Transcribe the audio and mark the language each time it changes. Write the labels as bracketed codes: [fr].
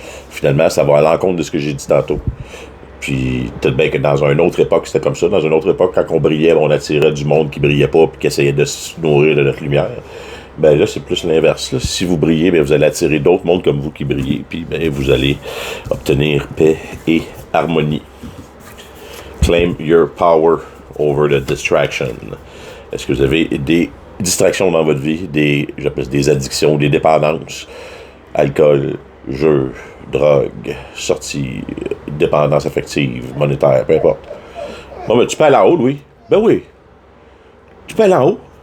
[fr] Finalement, ça va à l'encontre de ce que j'ai dit tantôt. Puis, peut-être bien que dans une autre époque, c'était comme ça. Dans une autre époque, quand on brillait, on attirait du monde qui brillait pas, puis qui essayait de se nourrir de notre lumière. Ben là, c'est plus l'inverse. Là. Si vous brillez, ben, vous allez attirer d'autres mondes comme vous qui brillez, puis ben, vous allez obtenir paix et harmonie. [en] Claim your power over the distraction. [fr] Est-ce que vous avez des distractions dans votre vie, j'appelle des addictions, des dépendances, alcool, jeux, drogue, sorties, dépendance affective, monétaire, peu importe. Bon, ben, tu peux aller en haut, Louis? Ben oui. Tu peux aller en haut.